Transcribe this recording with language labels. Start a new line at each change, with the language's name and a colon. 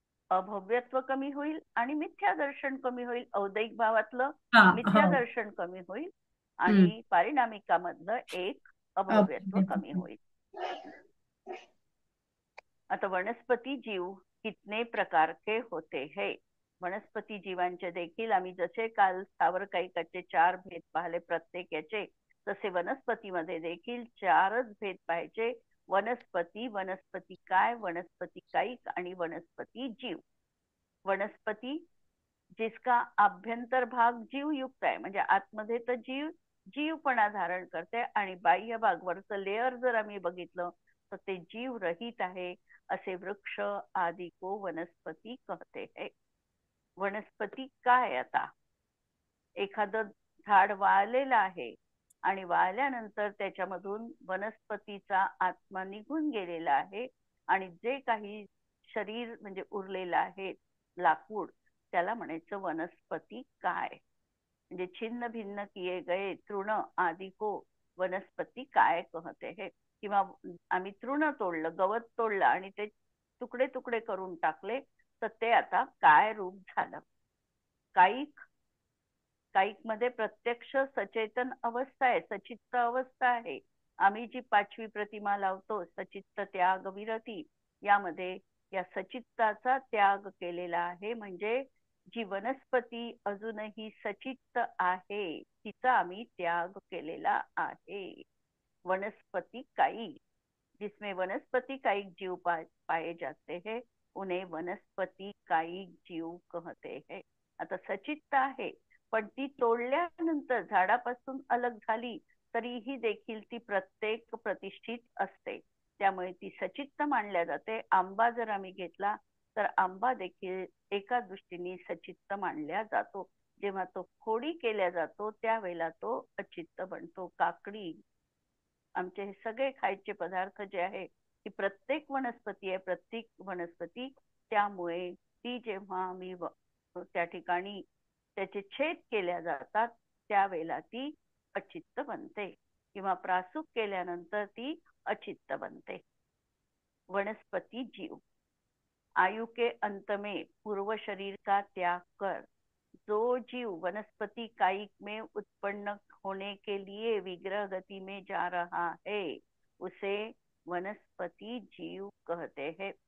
Marathi: अभव्यत्व कमी होईल आणि मिथ्यादर्शन कमी होईल. औदैक भावातलं मिथ्यादर्शन कमी होईल आणि पारिणामिकामधलं 1 अभव्यत्व कमी होईल.
Hindi: आता वनस्पती जीव कितने प्रकार के होते हैं?
Marathi: वनस्पती जीवांचे देखील आम्ही जसे काल स्थावर कायिकाचे 4 भेद पाहिले प्रत्येक याचे, तसे वनस्पतीमध्ये देखील 4च भेद पाहिजे. वनस्पती, वनस्पती काय, वनस्पती कायिक आणि वनस्पती जीव. वनस्पती जिसका आभ्यंतर भाग जीव युक्त आहे, म्हणजे आतमध्ये तर जीवपणा धारण करते आणि बाह्य भाग वरचं लेअर जर आम्ही बघितलं तर ते जीव रहित आहे.
Hindi: असे वृक्ष आदि को वनस्पती कहते हैं.
Marathi: वनस्पती काय? आता एखादं झाड वाळलेलं आहे आणि वाळल्यानंतर त्याच्यामधून वनस्पतीचा आत्मा निघून गेलेला आहे आणि जे काही शरीर म्हणजे उरलेलं आहे लाकूड त्याला म्हणायचं वनस्पती काय. म्हणजे
Hindi: छिन्न भिन्न किए गए तृण आदि को वनस्पती काय कहते है.
Marathi: किंवा आम्ही तृण तोडलं, गवत तोडलं आणि ते तुकडे तुकडे करून टाकले, तर ते आता काय रूप झालं. काईक मध्ये प्रत्यक्ष सचेतन अवस्था आहे, सचित्त अवस्था आहे. आम्ही जी 5वी प्रतिमा लावतो सचित्त त्याग विरती, यामध्ये या सचित्ताचा त्याग केलेला आहे. म्हणजे जी वनस्पती अजूनही सचित्त आहे तिचा आम्ही त्याग केलेला आहे.
Hindi: वनस्पती काई, जिसमें वनस्पति कायिक जीव पाए जाते हैं उन्हें वनस्पति कायिक जीव कहते हैं.
Marathi: आता सचित्त आहे, पण ती तोडल्यानंतर झाडापासून अलग झाली तरीही देखील ती प्रत्येक प्रतिष्ठित असते, त्यामुळे ती सचित्त मानल्या जाते. आंबा जर आम्ही घेतला तर आंबा देखील एका दृष्टीने सचित्त मानल्या जातो. जेव्हा तो फोडी केल्या जातो त्यावेळेला तो अचित्त बनतो. काकडी, आमचे हे सगळे खायचे पदार्थ जे आहे ती प्रत्येक वनस्पती आहे, प्रत्येक वनस्पती. त्यामुळे ती जेव्हा आम्ही त्या ठिकाणी त्याचे छेद केल्या जातात त्यावेळेला ती अचित्त बनते, किंवा प्रासूक केल्यानंतर ती अचित्त बनते.
Hindi: वनस्पति जीव आयु के अंत में पूर्व शरीर का त्याग कर जो जीव वनस्पति कायिक में उत्पन्न होने के लिए विग्रह गति में जा रहा है उसे वनस्पति जीव कहते हैं.